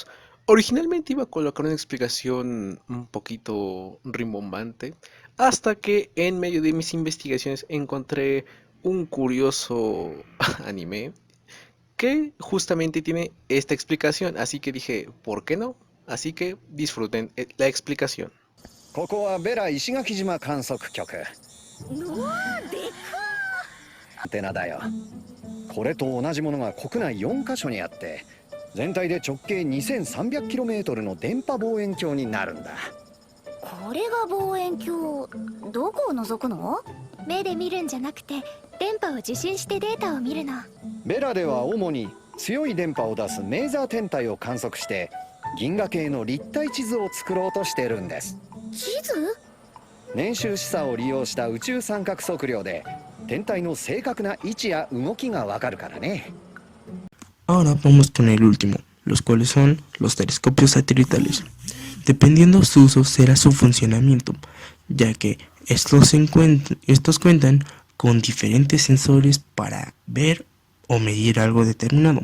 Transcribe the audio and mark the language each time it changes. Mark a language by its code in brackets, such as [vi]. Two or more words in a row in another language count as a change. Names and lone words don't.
[es] Originalmente iba a colocar una explicación un poquito rimbombante, hasta que en medio de mis investigaciones encontré un curioso anime que justamente tiene esta explicación, así que dije, ¿por qué no? Así que disfruten la explicación. [ja] ここはベラ石垣島観測局。うわー、でかアンテナだよ。これと同じものが国内4カ所にあって、全体で直径 2300km の電波望遠鏡になるんだ。これが望遠鏡、どこを覗くの？ 目で見るんじゃなくて電波を受信してデータを見るの。ベラでは主に強い電波を出すメーザー天体を観測して銀河系の立体地図を作ろうとしてるんです。地図？年収示差を利用した宇宙三角測量で天体の正確な位置や動きがわかるからね。 [es] Ahora vamos con el último, los cuales son los telescopios satelitales. Dependiendo su uso será su funcionamiento, ya que estos cuentan con diferentes sensores para ver o medir algo determinado.